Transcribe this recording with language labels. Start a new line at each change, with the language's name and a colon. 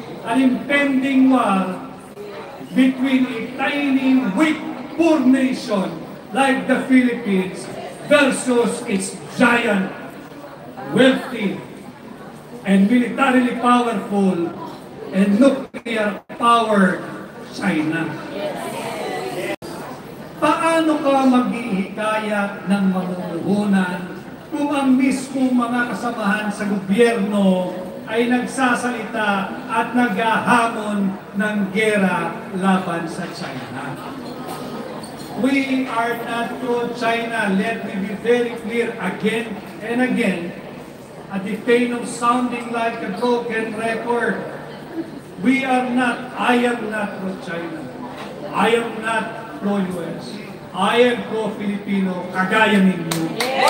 English: an impending war between a tiny, weak, poor nation like the Philippines versus its giant, wealthy, and militarily powerful and nuclear-powered China.
Filipino: Paano ka maghihikayat ng mamumuhunan kung ang mismong mga kasamahan sa gobyerno ay nagsasalita at naghahamon ng gera laban sa China?
English: We are not pro-China. Let me be very clear again and again, at the pain of sounding like a broken record. We are not, I am not pro-China. I am not pro-US. I am pro-Filipino,
Filipino: kagaya ninyo.